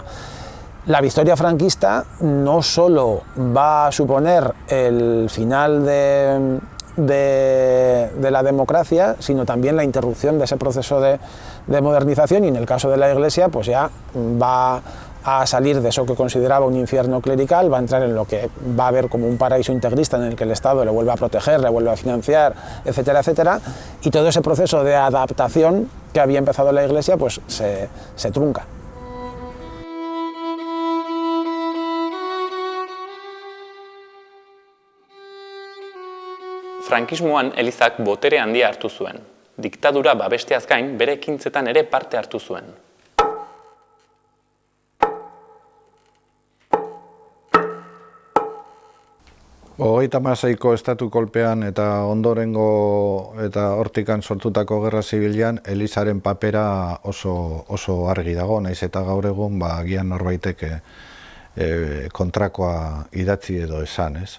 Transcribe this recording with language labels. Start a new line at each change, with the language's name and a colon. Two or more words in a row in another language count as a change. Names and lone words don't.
Spanish: La victoria franquista no solo va a suponer el final de la democracia, sino también la interrupción de ese proceso de modernización, y en el caso de la Iglesia pues ya va a salir de eso que consideraba un infierno clerical, va a entrar en lo que va a ver como un paraíso integrista en el que el Estado le vuelve a proteger, le vuelve a financiar, etcétera, etcétera, y todo ese proceso de adaptación que había empezado la Iglesia pues se trunca.
Basque: Frankismoan Elizak botere handia hartu zuen. Diktadura babesteaz gain bere ekintzetan ere parte hartu zuen. Hogeita hamaseiko estatu kolpean eta ondorengo eta hortikan sortutako gerra zibilean Elizaren papera oso argi dago, naiz eta gaur egun agian norbaitek kontrakoa idatzi edo esan, ez?